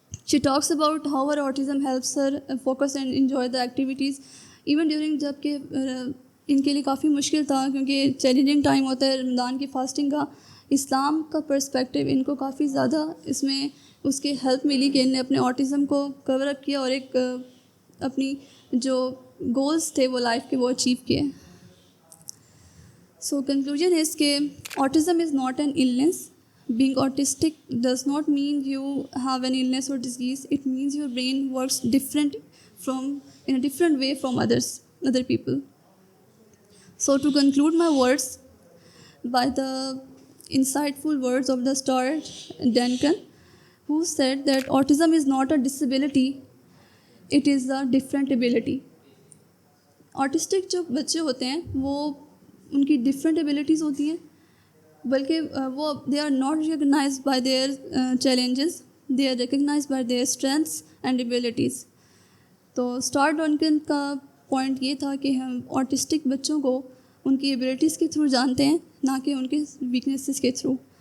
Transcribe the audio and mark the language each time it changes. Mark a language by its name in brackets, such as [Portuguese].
[English] She talks about how her autism helps her focus and enjoy the activities even during [Urdu] جب کہ ان کے لیے کافی مشکل تھا کیونکہ چیلنجنگ ٹائم ہوتا ہے رمضان کی فاسٹنگ کا۔ اسلام کا پرسپیکٹیو ان کو کافی زیادہ اس میں اس کی ہیلپ ملی کہ ان نے اپنے آٹزم کو کور اپ کیا اور ایک اپنی جو گولز تھے وہ لائف کے وہ اچیو کیے۔ [English] So conclusion is کہ autism is not an illness. Being autistic does not mean you have an illness or disease. It means your brain works in a different way from other people. So to conclude my words by the insightful words of the Stuart Duncan, who said that autism is not a disability, it is a different ability. Autistic [Urdu] جو بچے ہوتے ہیں وہ ان کی different abilities ہوتی ہیں، بلکہ وہ [English] They are not recognised by their challenges, they are recognised by their strengths and abilities. [Urdu] تو اسٹار ڈنکن کا پوائنٹ یہ تھا کہ ہم آٹسٹک بچوں کو ان کی ایبلٹیز کے تھرو جانتے ہیں، نہ کہ ان کے ویکنیسز کے تھرو.